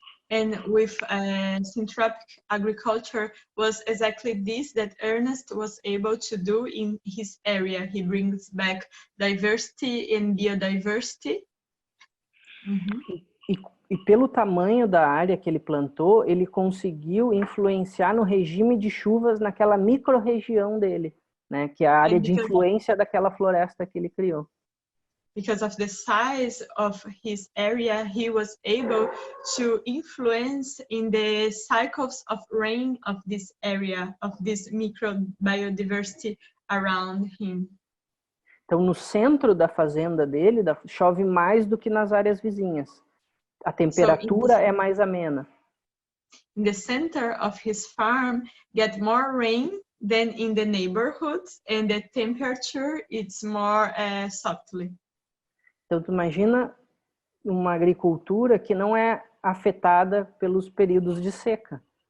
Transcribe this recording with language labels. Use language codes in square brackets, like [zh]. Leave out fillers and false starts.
[en] And with syntropic agriculture was exactly this that Ernest was able to do in his area. He brings back diversity and biodiversity. [pt] E pelo tamanho da área que ele plantou, ele conseguiu influenciar no regime de chuvas naquela micro-região dele, né, que é a área de influência daquela floresta que ele criou. [en] Because of the size of his area, he was able to influence in the cycles of rain of this area, of this microbiodiversity around him. [pt] Então, no centro da fazenda dele, chove mais do que nas áreas vizinhas. A temperatura é mais amena. [en] In the center of his farm, get more rain than in the neighborhoods, and the temperature it's more softly. [pt] Então, tu imagina uma agricultura que não é afetada pelos períodos de seca.